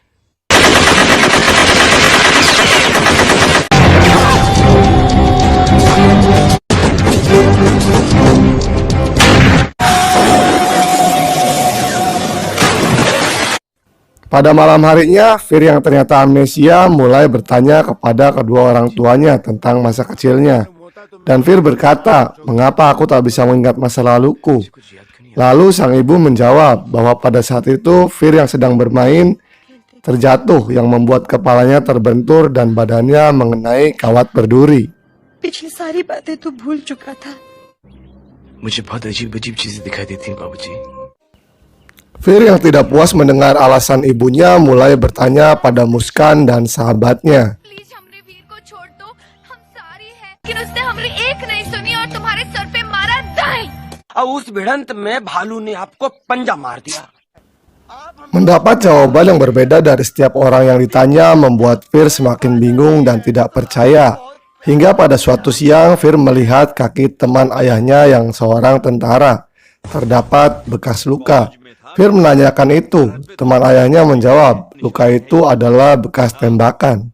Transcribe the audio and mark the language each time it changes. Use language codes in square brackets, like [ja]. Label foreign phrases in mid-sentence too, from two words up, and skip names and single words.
[id] Pada malam harinya, Fir yang ternyata amnesia mulai bertanya kepada kedua orang tuanya tentang masa kecilnya. Dan Fir berkata, "Mengapa aku tak bisa mengingat masa laluku?" Lalu sang ibu menjawab bahwa pada saat itu Fir yang sedang bermain terjatuh yang membuat kepalanya terbentur dan badannya mengenai kawat berduri. [hi] पिछली सारी बातें तो भूल चुका था। मुझे बहुत अजीब-अजीब चीजें दिखाई देती हैं बाबूजी। [id] Fir yang tidak puas mendengar alasan ibunya mulai bertanya pada Muskan dan sahabatnya. [hi] प्लीज हमरे वीर को छोड़ दो, हम सारी हैं। लेकिन उसने हमरी एक नहीं सुनी और तुम्हारे सर पे मारा दाएं। और उस भिड़ंत में भालू ने आपको पंजा मार दिया। [id] Mendapat jawaban yang berbeda dari setiap orang yang ditanya membuat Fir semakin bingung dan tidak percaya. Hingga pada suatu siang Fir melihat kaki teman ayahnya yang seorang tentara terdapat bekas luka. Fir menanyakan itu, teman ayahnya menjawab, luka itu adalah bekas tembakan.